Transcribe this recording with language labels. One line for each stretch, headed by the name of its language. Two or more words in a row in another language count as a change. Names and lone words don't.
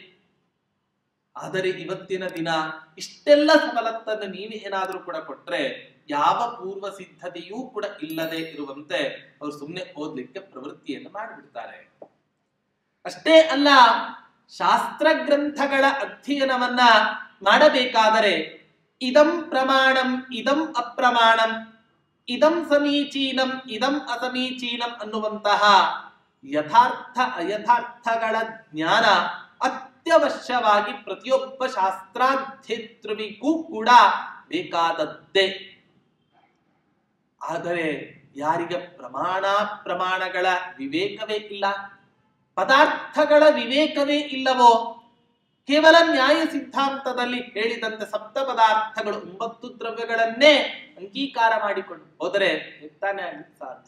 Kannada: ಆದರೆ ಇವತ್ತಿನ ದಿನ ಇಷ್ಟೆಲ್ಲ ಸವಲತ್ತನ್ನು ನೀವು ಏನಾದ್ರೂ ಕೂಡ ಕೊಟ್ರೆ ಯಾವ ಪೂರ್ವ ಸಿದ್ಧತೆಯೂ ಕೂಡ ಇಲ್ಲದೆ ಇರುವಂತೆ ಅವರು ಸುಮ್ಮನೆ ಓದ್ಲಿಕ್ಕೆ ಪ್ರವೃತ್ತಿಯನ್ನು ಮಾಡಿಬಿಡ್ತಾರೆ. ಅಷ್ಟೇ ಅಲ್ಲ, ಶಾಸ್ತ್ರ ಗ್ರಂಥಗಳ ಅಧ್ಯಯನವನ್ನ ಮಾಡಬೇಕಾದರೆ
Sanskrit: इदं प्रमाणं, इदं अप्रमाणं, इदं समीचीनं, इदं असमीचीनं
Kannada: ಅನ್ನುವಂತಹ ಯಥಾರ್ಥ ಅಯಥಾರ್ಥಗಳ ಜ್ಞಾನ ಅತ್ಯವಶ್ಯವಾಗಿ ಪ್ರತಿಯೊಬ್ಬ ಶಾಸ್ತ್ರಾಧ್ಯೇತೃವಿಗೂ ಕೂಡ ಬೇಕಾದದ್ದೇ. ಆದರೆ ಯಾರಿಗೆ ಪ್ರಮಾಣಗಳ ವಿವೇಕವೇ ಇಲ್ಲ, ಪದಾರ್ಥಗಳ ವಿವೇಕವೇ ಇಲ್ಲವೋ, ಕೇವಲ ನ್ಯಾಯ ಸಿದ್ಧಾಂತದಲ್ಲಿ ಹೇಳಿದಂತೆ ಸಪ್ತ ಪದಾರ್ಥಗಳು 9 ದ್ರವ್ಯಗಳನ್ನೇ ಅಂಗೀಕಾರ ಮಾಡಿಕೊಂಡು ಹೋದರೆ ತಾನೇ ಆಗಲಿಕ್ಕೆ ಸಾಧ್ಯ.